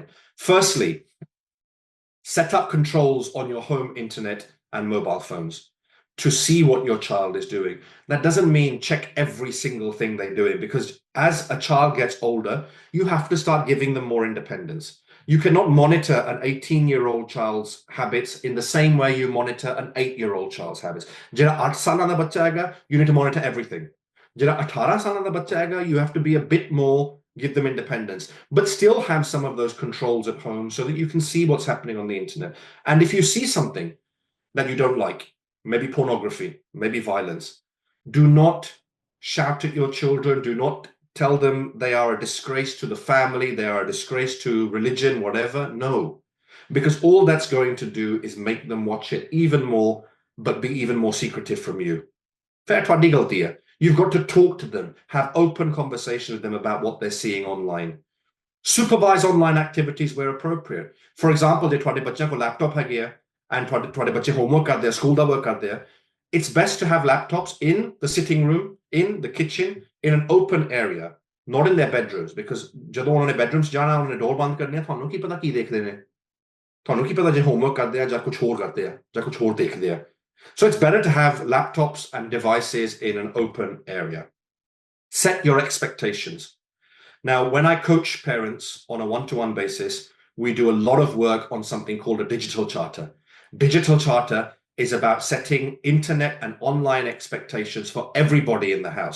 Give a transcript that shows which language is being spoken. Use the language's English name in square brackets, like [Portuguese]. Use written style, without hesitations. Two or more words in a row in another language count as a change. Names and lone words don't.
[English] Firstly, set up controls on your home internet and mobile phones to see what your child is doing. That doesn't mean check every single thing they're doing, because as a child gets older, you have to start giving them more independence. You cannot monitor an 18-year-old child's habits in the same way you monitor an 8-year-old child's habits. [Punjabi] Jira 8 ਸਾਲਾਂ ਦਾ ਬੱਚਾ ਹੈਗਾ, [English] you need to monitor everything. [Punjabi] Jira 18 ਸਾਲਾਂ ਦਾ ਬੱਚਾ ਹੈਗਾ, [English] you have to be a bit more, give them independence, but still have some of those controls at home so that you can see what's happening on the internet. And if you see something that you don't like, maybe pornography, maybe violence, do not shout at your children, do not tell them they are a disgrace to the family, they are a disgrace to religion, whatever. No, because all that's going to do is make them watch it even more, but be even more secretive from you. You've got to talk to them, have open conversation with them about what they're seeing online. Supervise online activities where appropriate. For example, [Punjabi] ਜੇ ਤੁਹਾਡੇ ਬੱਚਿਆਂ ਕੋਲ laptop ਹੈਗੇ ਆ and ਤੁਹਾਡੇ ਬੱਚੇ homework ਕਰਦੇ ਆ, school ਦਾ work ਕਰਦੇ ਆ, [English] it's best to have laptops in the sitting room, in the kitchen, in an open area, not in their bedrooms, because [Punjabi] ਜਦੋਂ ਉਹਨਾਂ ਨੇ bedrooms ਜਾਣਾ, ਉਹਨਾਂ ਨੇ door ਬੰਦ ਕਰਨੀ ਆ, ਤੁਹਾਨੂੰ ਕੀ ਪਤਾ ਕੀ ਦੇਖਦੇ ਨੇ, ਤੁਹਾਨੂੰ ਕੀ ਪਤਾ ਜੇ homework ਕਰਦੇ ਆ ਜਾਂ ਕੁਝ ਹੋਰ ਕਰਦੇ ਆ ਜਾਂ ਕੁਝ ਹੋਰ ਦੇਖਦੇ ਆ. [English] So it's better to have laptops and devices in an open area. Set your expectations. Now, when I coach parents on a one-to-one basis, we do a lot of work on something called a digital charter. Digital charter is about setting internet and online expectations for everybody in the house.